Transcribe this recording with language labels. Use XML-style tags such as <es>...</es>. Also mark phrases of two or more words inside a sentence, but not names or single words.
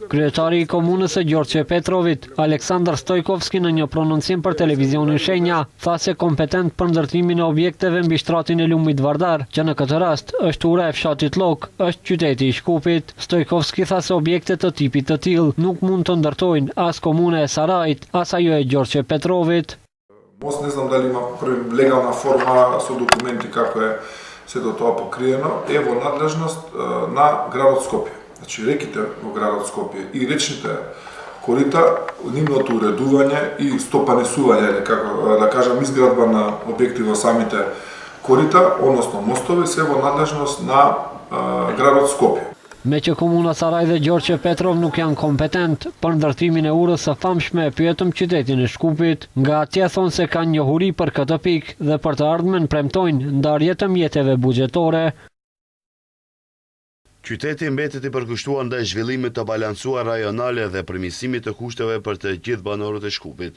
<sq>Kryetari i komunës së Gjorçe Petrovit, Aleksandar Stojkovski, në një prononcim për televizionin Shenja, tha se kompetent për ndërtimin e objekteve mbi shtratin e Lumit Vardar, që në këtë rast është ura e fshatit Llok, është qyteti i Shkupit. Stojkovski tha se objekte të tipit të tillë nuk mund të ndërtojnë as komuna e Sarajit, as ajo e Gjorçe Petrovit.</sq> <mk>Мост не знам дали има легална форма со документи како е сето тоа покриено, е во надлежност на градот Скопје. Значи реките во градот Скопје и речните корита, нивното уредување и стопанисување, или како да кажам изградба на објекти во самите корита, односно мостови, се во надлежност на градот Скопје.</mk> <sq>Me që komuna Saraj dhe Gjorçe Petrov nuk janë kompetent për ndërtimin e urës së famshme, e pyetëm qytetin e Shkupit. Nga atje thonë se kanë njohuri për këtë pikë dhe për të ardhmen premtojnë ndarje të mjeteve buxhetore. Qyteti mbetet i përkushtuar ndaj zhvillimit të balancuar rajonale dhe përmirësimit të kushteve për të gjithë banorët e Shkupit.</sq>